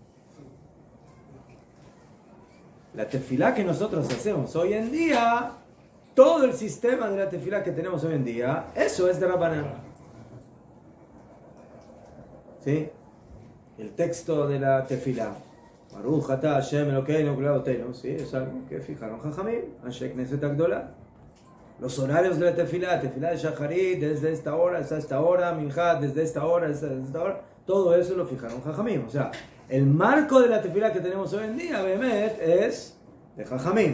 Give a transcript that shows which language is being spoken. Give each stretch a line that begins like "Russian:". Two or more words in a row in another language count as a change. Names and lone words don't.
Spanish: La tefilá que nosotros hacemos hoy en día, todo el sistema de la tefilá que tenemos hoy en día, eso es de Rabbanan. ¿Sí? El texto de la tefilá.
Hebrew: ברוך אתה השם אלוקינו כל אבותינו.
Spanish: Sí, es algo que fijaron Jajamim.
Hebrew: אנשי כנסת הגדולה.
Spanish: Los horarios de la tefilá de Shacharit, desde esta hora hasta esta hora, Minjat, desde esta hora hasta esta hora, todo eso lo fijaron Jajamim. O sea, el marco de la tefilá que tenemos hoy en día, Behemet, es de Jajamim.